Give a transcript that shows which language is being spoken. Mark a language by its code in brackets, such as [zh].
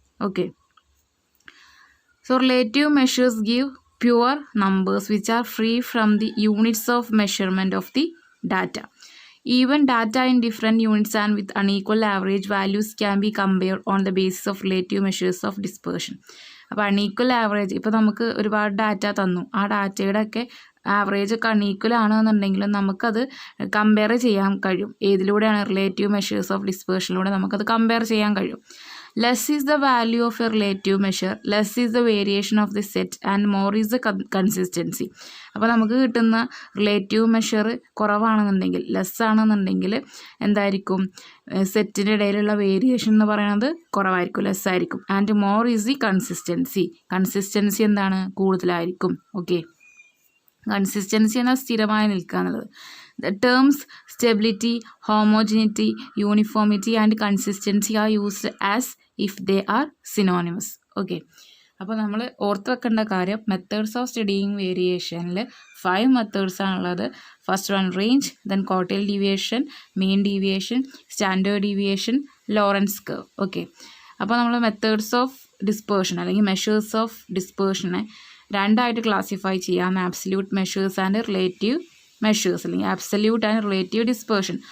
[en] Okay, so relative measures give pure numbers which are free from the units of measurement of the data. Even data in different units and with unequal average values can be compared on the basis of relative measures of dispersion. [ml] അപ്പോൾ unequal average, ഇപ്പോൾ നമുക്ക് ഒരുപാട് data തന്നു, ആ ഡാറ്റയുടെ ഒക്കെ average ഒക്കെ unequal ആണെന്നുണ്ടെങ്കിലും നമുക്കത് കമ്പയർ ചെയ്യാൻ കഴിയും. ഏതിലൂടെയാണ്? റിലേറ്റീവ് മെഷേഴ്സ് ഓഫ് ഡിസ്പേർഷനിലൂടെ നമുക്കത് കമ്പയർ ചെയ്യാൻ കഴിയും. [en] Less is the value of a relative measure, less is the variation of the set and more is the consistency. [ml] അപ്പോൾ നമുക്ക് കിട്ടുന്ന റിലേറ്റീവ് മെഷർ കുറവാണെന്നുണ്ടെങ്കിൽ, ലെസ് ആണെന്നുണ്ടെങ്കിൽ എന്തായിരിക്കും? സെറ്റിൻ്റെ ഇടയിലുള്ള വേരിയേഷൻ എന്ന് പറയുന്നത് കുറവായിരിക്കും, ലെസ് ആയിരിക്കും. [en] and more is the consistency [ml] എന്താണ്? കൂടുതലായിരിക്കും. ഓക്കെ, കൺസിസ്റ്റൻസി എന്നാൽ സ്ഥിരമായി നിൽക്കുക എന്നുള്ളത്. [en] The terms stability, homogeneity, uniformity and consistency are used as if they are synonymous. [ml] Okay, അപ്പോൾ നമ്മൾ ഓർത്ത് വെക്കേണ്ട കാര്യം, മെത്തേഡ്സ് ഓഫ് സ്റ്റഡിയിങ് വേരിയേഷനിൽ 5 മെത്തേഡ്സ് ആണുള്ളത്. [en] First one range, then quartile deviation, mean deviation, standard deviation, Lorenz curve. [ml] Okay, അപ്പോൾ നമ്മൾ methods of dispersion അല്ലെങ്കിൽ measures of ഡിസ്പേർഷനെ രണ്ടായിട്ട് ക്ലാസിഫൈ ചെയ്യാം, absolute measures and relative measures അല്ലെങ്കിൽ ആബ്സല്യൂട്ട് ആൻഡ് റിലേറ്റീവ് ഡിസ്പേർഷൻ.